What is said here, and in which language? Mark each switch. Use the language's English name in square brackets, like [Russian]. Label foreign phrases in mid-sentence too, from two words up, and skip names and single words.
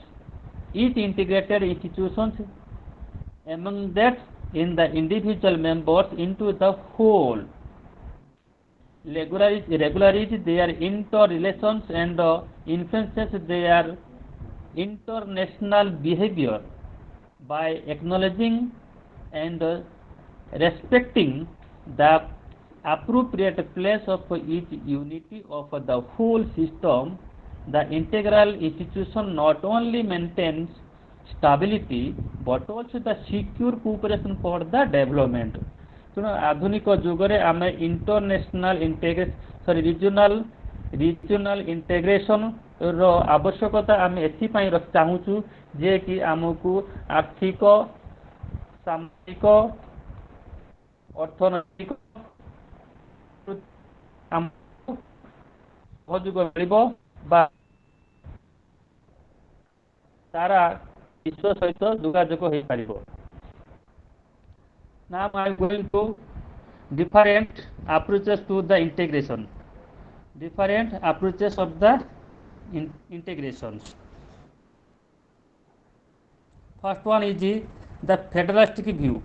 [English] Each integrated institutions among that in the individual members into the whole, regularize their interrelations and influences their international behavior by acknowledging and respecting the appropriate place of each unity of the whole system. The integral institution not only maintains stability but also the secure cooperation for the development. [Odia] ତେଣୁ ଆଧୁନିକ ଯୁଗରେ ଆମେ [English] international regional integration [Odia] ର ଆବଶ୍ୟକତା ଆମେ ଏଥିପାଇଁ ଚାହୁଁଛୁ ଯେ କି ଆମକୁ ଆର୍ଥିକ, ସାମାଜିକ, ଅର୍ଥନୈତିକ ସହଯୋଗ ମିଳିବ ବା ସାରା ବିଶ୍ୱ ସହିତ ଯୋଗାଯୋଗ ହୋଇପାରିବ। [English] Now I am going to different approaches to the integration. Different approaches of the integrations. First one is the federalistic view.